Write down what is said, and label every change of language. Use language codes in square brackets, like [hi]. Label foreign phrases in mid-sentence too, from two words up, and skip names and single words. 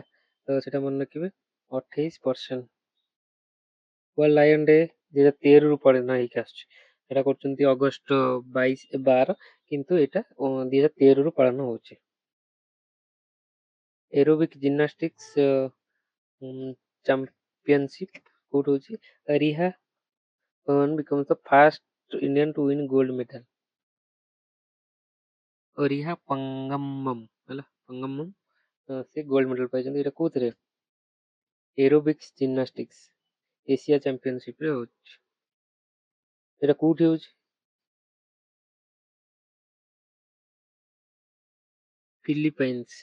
[or] ତ ସେଟା ମନେ ରଖିବେ, 28%। ୱାର୍ଲଡ ଲାୟନ ଡେ 2013ରୁ ପାଳନ ହେଇକି ଆସୁଛି। ଏଟା କରୁଛନ୍ତି ଅଗଷ୍ଟ 12, କିନ୍ତୁ ଏଇଟା 2013ରୁ ପାଳନ ହଉଛି। [en] aerobic gymnastics championship [or] କୋଉଠି ହଉଛି? [en] ରିହା becomes the first Indian to win gold medal. [or] ରିହା ପଙ୍ଗମମ୍ ହେଲା, ପଙ୍ଗମମ୍ ସେ [en] gold medal [or] ପାଇଛନ୍ତି। ଏଇଟା କୋଉଥିରେ? [en] aerobics gymnastics Asia championship [or] ହଉଛି। ଏଇଟା କୋଉଠି ହଉଛି? ଫିଲିପାଇନ୍ସ।